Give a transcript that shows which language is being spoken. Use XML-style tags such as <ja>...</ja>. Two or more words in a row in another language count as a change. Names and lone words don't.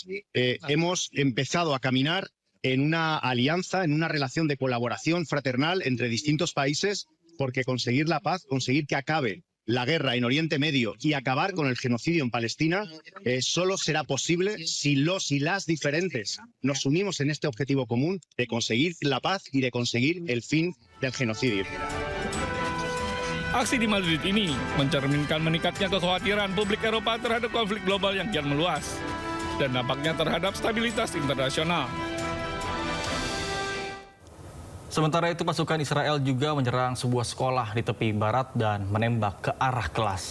<es>Hemos empezado a caminar en una alianza, en una relación de colaboración fraternal entre distintos países, porque conseguir la paz, conseguir que acabe la guerra en Oriente Medio y acabar con el genocidio en Palestina solo será posible si los y las diferentes nos unimos en este objetivo común de conseguir la paz y de conseguir el fin del genocidio.</es> <id>Aksi di Madrid ini mencerminkan meningkatnya kekhawatiran publik Eropa terhadap konflik global yang kian meluas dan dampaknya terhadap stabilitas internasional. Sementara itu, pasukan Israel juga menyerang sebuah sekolah di tepi barat dan menembak ke arah kelas.</id>